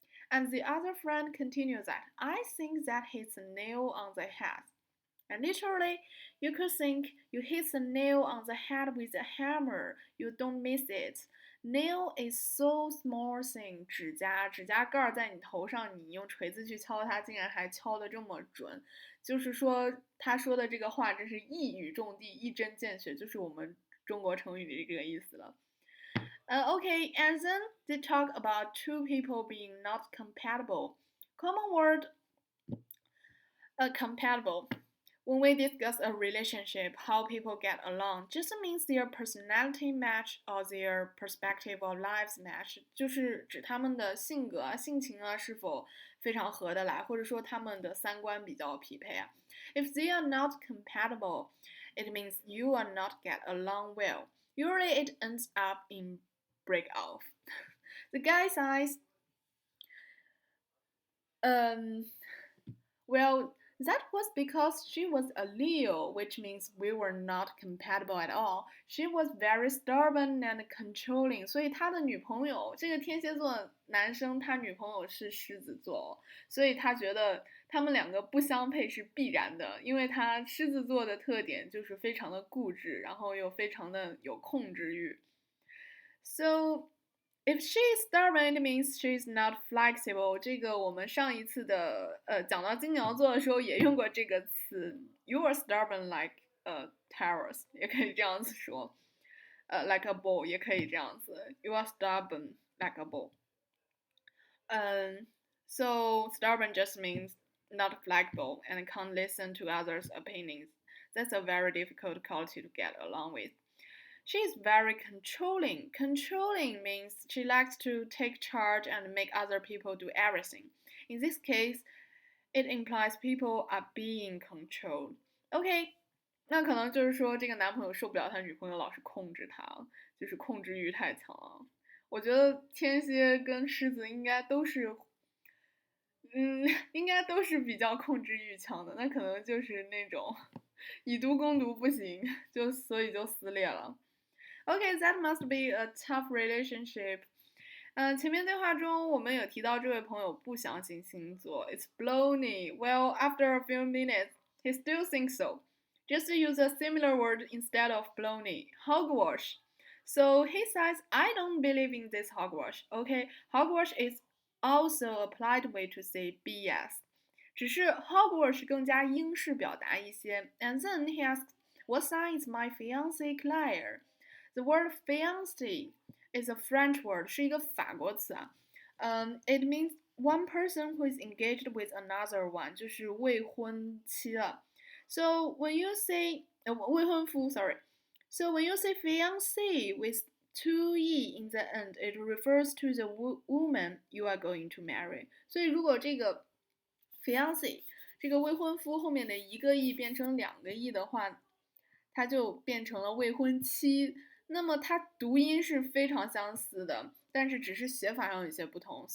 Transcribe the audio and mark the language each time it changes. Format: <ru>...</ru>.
<en>And the other friend continues that, I think that hits a nail on the head. And literally, you could think you hit the nail on the head with a hammer. You don't miss it. Nail is so small thing.</en> <zh>指甲盖在你头上，你用锤子去敲它，竟然还敲得这么准。就是说，他说的这个话真是一语中的，一针见血，就是我们中国成语的这个意思了。</zh> <en>Okay, and then they talk about two people being not compatible. Common word, compatible. When we discuss a relationship, how people get along, just means their personality match or their perspective of lives match.</en> <zh>就是指他们的性格啊、性情啊是否非常合得来，或者说他们的三观比较匹配啊。</zh> <en>If they are not compatible, it means you are not get along well. Usually it ends up in break off. The guy says, well, that was because she was a Leo, which means we were not compatible at all. She was very stubborn and controlling.</en> <zh>所以他的女朋友，这个天蝎座男生，他女朋友是狮子座，所以他觉得他们两个不相配是必然的，因为他狮子座的特点就是非常的固执，然后又非常的有控制欲。</zh> <en>So if she is stubborn, it means she is not flexible.</en> <zh>这个我们上一次的讲到金牛座的时候也用过这个词。</zh> <en>You are stubborn like a Taurus，</en> <zh>也可以这样子说。</zh> <en>like a bull</en> <zh>也可以这样子。</zh> <en>You are stubborn like a bull. So stubborn just means not flexible and can't listen to others' opinions. That's a very difficult quality to get along with. She is very controlling. Controlling means she likes to take charge and make other people do everything. In this case, it implies people are being controlled.</en> <zh>OK， 那可能就是说这个男朋友受不了他女朋友老是控制他，就是控制欲太强了。我觉得天蝎跟狮子应该都是，应该都是比较控制欲强的，那可能就是那种以毒攻毒不行，所以就撕裂了。</zh> <en>Okay, that must be a tough relationship.</en> <zh>前面对话中我们有提到这位朋友不相信星座 ，</zh> <en>It's baloney. Well, after a few minutes, he still thinks so. Just use a similar word instead of baloney, hogwash. So he says, I don't believe in this hogwash. Okay, hogwash is also a polite way to say BS.</en> <zh>只是 hogwash 更加英式表达一些。</zh> <en>And then he asks, what sign is my fiancé Claire? The word fiancé is a French word,</en> <zh>是一个法国词啊。</zh> <en>It means one person who is engaged with another one，</en> <zh>就是未婚妻了。</zh> <en>So when you say 未婚夫 ，sorry. So when you say fiancé with two e in the end, it refers to the woman you are going to marry.</en> <zh>所以如果这个 fiancé 这个未婚夫后面的一个 e 变成两个 e 的话，它就变成了未婚妻。那么它读音是非常相似的，但是只是写法上有些不同。</zh>